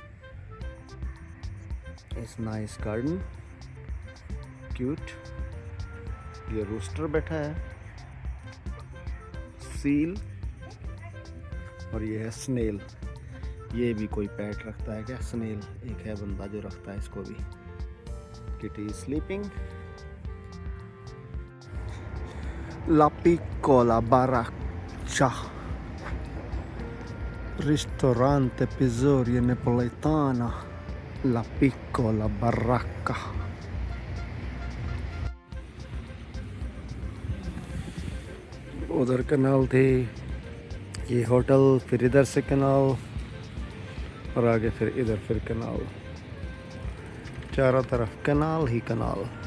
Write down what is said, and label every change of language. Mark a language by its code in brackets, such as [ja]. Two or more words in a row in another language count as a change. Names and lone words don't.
[en] It's nice garden, cute. [hi] ये रूस्टर बैठा है, सील, और ये है स्नेल। ये भी कोई पेट रखता है क्या? स्नेल एक है बंदा जो रखता है इसको भी। [en] kitty sleeping. [it] La piccola baracca, ristorante pizzeria napoletana, la piccola baracca। [hi] उधर कनाल थे, ये होटल, फिर इधर से कनाल, और आगे फिर इधर फिर कनाल, चारों तरफ कनाल ही कनाल।